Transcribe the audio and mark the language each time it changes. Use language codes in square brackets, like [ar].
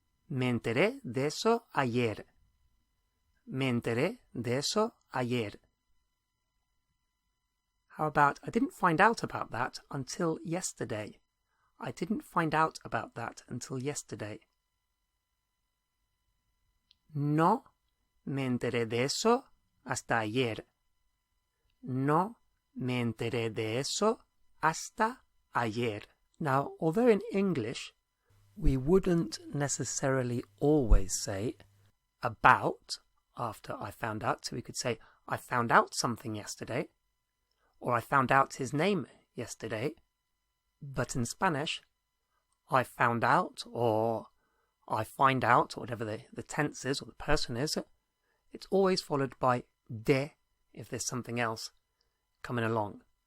[es] Me enteré de eso ayer. Me enteré de eso ayer. [en] How about, I didn't find out about that until yesterday. I didn't find out about that until yesterday. [es] No me enteré de eso hasta ayer. No me enteré de eso hasta ayer. [en] Now, although in English we wouldn't necessarily always say about after I found out, so we could say I found out something yesterday, or I found out his name yesterday, but in Spanish I found out, or I find out, or whatever the tense is or the person is, it's always followed by de if there's something else coming along.